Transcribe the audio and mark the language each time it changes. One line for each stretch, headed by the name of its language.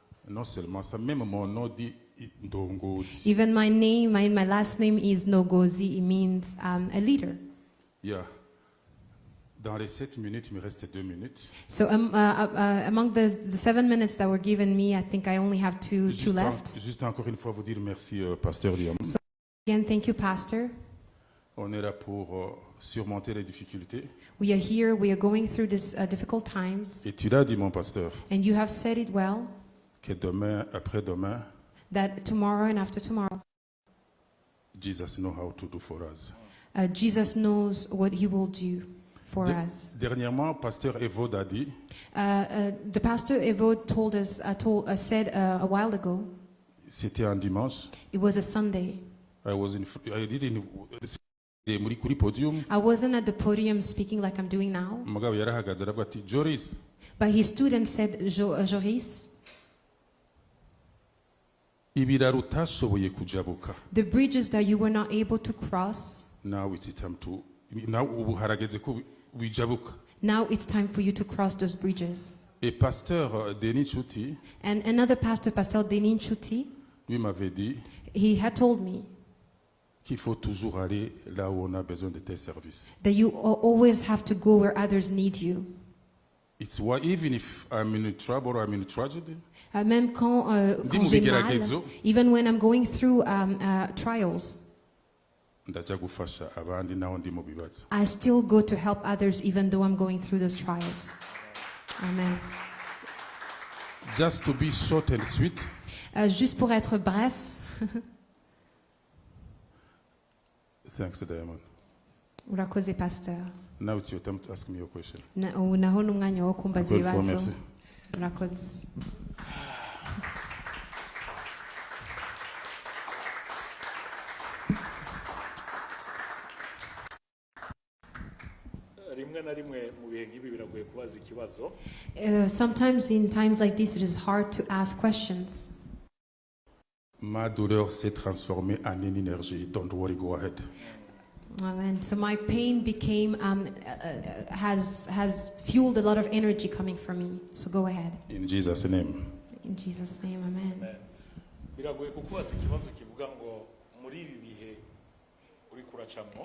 French: Non seulement ça, même mon nom dit Ndongozi.
English: Even my name, my last name is Ndongozi. It means a leader.
French: Yeah. Dans les 7 minutes, il me reste 2 minutes.
English: So among the 7 minutes that were given me, I think I only have two left.
French: Juste encore une fois vous dire merci, Pasteur Diamond.
English: So again, thank you, Pastor.
French: On est là pour surmonter les difficultés.
English: We are here. We are going through these difficult times.
French: Et tu l'as dit, mon pasteur,
English: And you have said it well,
French: que demain, après-demain,
English: that tomorrow and after tomorrow, Jesus knows how to do for us. Jesus knows what he will do for us.
French: Dernièrement, pasteur Evode a dit,
English: The pastor Evo told us, said a while ago,
French: c'était un dimanche,
English: it was a Sunday.
Kinyarwanda: I did in muri kuri podium,
English: I wasn't at the podium speaking like I'm doing now,
Kinyarwanda: umugabo yarahagaze aravuga ati Jooris, but his student said, Jooris, ibiraro utashoboye kujabuka,
English: the bridges that you were not able to cross, now it's time to, now
Kinyarwanda: ubu harageze ko bijabuka.
English: now it's time for you to cross those bridges.
French: Et pasteur Denis Nchuti,
English: And another pastor, Pastor Denis Nchuti,
French: lui m'avait dit
English: he had told me
French: qu'il faut toujours aller là où on a besoin de tes services.
English: that you always have to go where others need you. It's why even if I'm in trouble or I'm in tragedy,
French: Même quand j'ai mal,
English: even when I'm going through trials,
Kinyarwanda: ndaja gufasha abandi naho ndi mu bibazo.
English: I still go to help others even though I'm going through those trials. Amen. Just to be short and sweet,
French: Juste pour être bref,
English: thanks Diamond.
Kinyarwanda: urakoze pastor.
English: Now it's your time to ask me your question.
Kinyarwanda: Ubu naho n'umwanya wo kumbaza
French: Encore une fois, merci.
Kinyarwanda: Urakoze. rimwe na rimwe mu bihe nk'ibi biragoye kubaza ikibazo.
English: Sometimes in times like this, it is hard to ask questions.
French: Ma douleur s'est transformée en une énergie.
English: Don't worry, go ahead. Amen. So my pain became has fueled a lot of energy coming from me. So go ahead. In Jesus' name. In Jesus' name, amen.
Kinyarwanda: Amen. Biragoye kukubaza ikibazo kivuga ngo muri ibi bihe uri kuracamo.